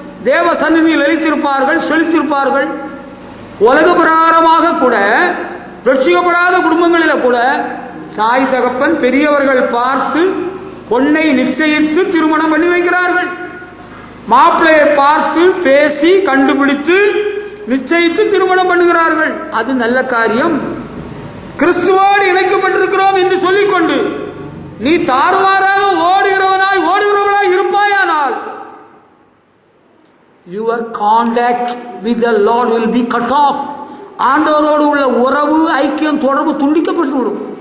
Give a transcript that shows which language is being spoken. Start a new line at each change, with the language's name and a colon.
Tamil: தேவ சந்நிதியில் நிலைத்திருப்பார்கள், செழித்திருப்பார்கள். உலக பிரகாரமாக கூட ரட்சிக்கப்படாத குடும்பங்களில் கூட தாய் தகப்பன் பெரியவர்கள் பார்த்து பொண்ணை நிச்சயித்து திருமணம் பண்ணி வைக்கிறார்கள். மாப்பிள்ளையை பார்த்து பேசி கண்டுபிடித்து நிச்சயித்து திருமணம் பண்ணுகிறார்கள். அது நல்ல காரியம். கிறிஸ்துவோடு இணைக்கப்பட்டிருக்கிறோம் என்று சொல்லிக்கொண்டு நீ தாறுமாறாக ஓடுகிறவனாய் இருப்பாயானால்
English: your contact with the Lord will be cut off.
Tamil: ஆண்டவரோடு உள்ள உறவு, ஐக்கியம், தொடர்பு துண்டிக்கப்பட்டு விடும்.